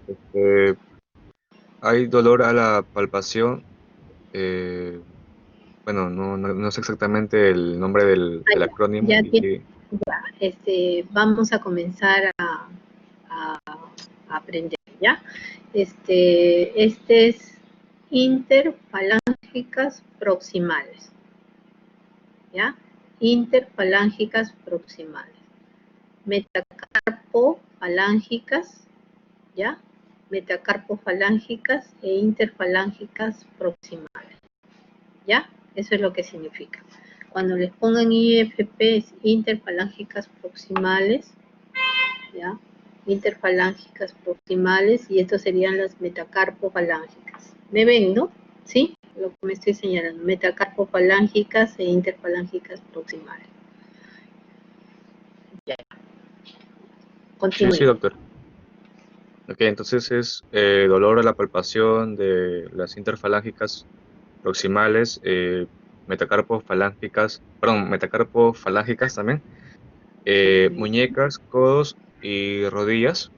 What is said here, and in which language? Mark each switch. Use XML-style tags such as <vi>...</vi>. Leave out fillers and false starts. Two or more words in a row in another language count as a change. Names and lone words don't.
<es>Hay dolor a la palpación. Bueno, no sé exactamente el nombre del acrónimo. Ya tiene, vamos a comenzar a aprender, ¿ya? Este es interfalángicas proximales, ¿ya? Interfalángicas proximales. Metacarpofalángicas, ¿ya? Metacarpofalángicas e interfalángicas proximales, ¿ya? Eso es lo que significa. Cuando les pongan IFP es interfalángicas proximales, ¿ya? Interfalángicas proximales, y estos serían las metacarpofalángicas. ¿Me ven, no? ¿Sí? Lo que me estoy señalando, metacarpofalángicas e interfalángicas proximales. Ya. Continúe. Sí, doctor. Ok, entonces es dolor a la palpación de las interfalángicas proximales, metacarpofalángicas también, muñecas, codos y rodillas.</es>